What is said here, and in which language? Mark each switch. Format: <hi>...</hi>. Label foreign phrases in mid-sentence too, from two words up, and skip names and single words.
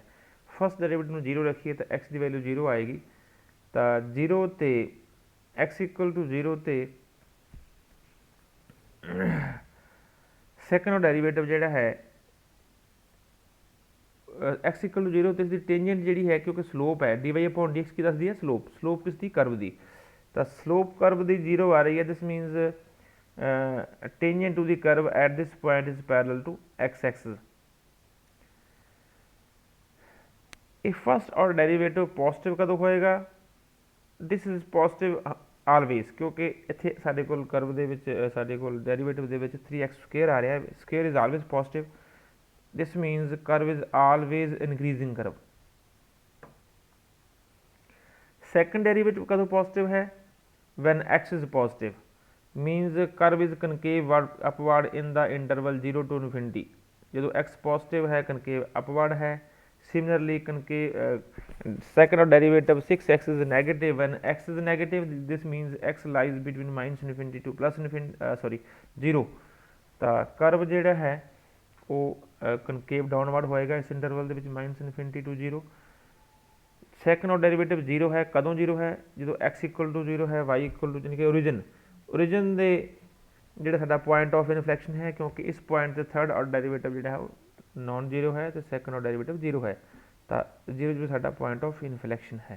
<en>first derivative</en> <pa>ਨੂੰ 0 ਰੱਖੀਏ ਤਾਂ x ਦੀ ਵੈਲਿਊ 0 ਆਏਗੀ, ਤਾਂ 0 ਤੇ</pa> <en>x equal to 0</en> <pa>ਤੇ</pa> <en>second derivative</en> <pa>ਜਿਹੜਾ ਹੈ</pa> <en>x equal to 0</en> <pa>ਤੇ ਇਸਦੀ ਟੇਂਜੈਂਟ ਜਿਹੜੀ ਹੈ, ਕਿਉਂਕਿ ਸਲੋਪ ਹੈ</pa> <en>dy upon dx</en> <pa>ਕੀ ਦੱਸਦੀ ਹੈ, ਸਲੋਪ ਕਿਸ ਦੀ, ਕਰਵ ਦੀ, ਤਾਂ ਸਲੋਪ ਕਰਵ ਦੀ 0 ਆ ਰਹੀ ਹੈ।</pa> <en>this means tangent to the curve at this point is parallel to x axis।</en> <pa>ਇਹ</pa> <en>first order derivative positive</en> <pa>ਕਦੋਂ ਹੋਏਗਾ,</pa> <en>this is positive always,</en> <pa>ਕਿਉਂਕਿ ਇੱਥੇ ਸਾਡੇ ਕੋਲ ਕਰਵ ਦੇ ਵਿੱਚ ਸਾਡੇ ਕੋਲ ਡੈਰੀਵੇਟਿਵ ਦੇ ਵਿੱਚ</pa> <en>3x square</en> <pa>ਆ ਰਿਹਾ ਹੈ,</pa> <en>square is always positive, this means curve is always increasing curve. second derivative</en> <pa>ਕਦੋਂ ਪੋਜ਼ਿਟਿਵ ਹੈ,</pa> <en>when x is positive, means curve is concave upward in the interval 0 to infinity।</en> <pa>ਜਦੋਂ x positive है</pa> <en>concave upward</en> <pa>है।</pa> <en>Similarly concave second order derivative 6x is negative, when x is negative this means x lies between minus infinity to plus infinity 0।</en> <pa>ਤਾਂ curve ਜਿਹੜਾ ਹੈ ਉਹ</pa> <en>concave downward</en> <pa>ਹੋਏਗਾ ਇਸ ਇੰਟਰਵਲ ਦੇ ਵਿੱਚ</pa> <en>minus infinity to 0। second order derivative</en> <pa>0 ਹੈ, ਕਦੋਂ 0 ਹੈ, ਜਦੋਂ</pa> <en>x equal to 0</en> <pa>ਹੈ,</pa> <en>y equal to,</en> <pa>ਯਾਨੀ ਕਿ ਓਰੀਜਨ ਦੇ ਜਿਹੜਾ ਸਾਡਾ</pa> <en>point of inflection</en> <pa>ਹੈ, ਕਿਉਂਕਿ ਇਸ ਪੁਆਇੰਟ ਤੇ</pa> <en>third order derivative</en> <pa>ਜਿਹੜਾ ਹੈ ਉਹ</pa> <en>non zero</en> <pa>ਹੈ ਤੇ</pa> <en>second order derivative</en> <pa>0 ਹੈ, ਤਾਂ 0 ਸਾਡਾ</pa> <en>point of inflection</en> <pa>ਹੈ।</pa>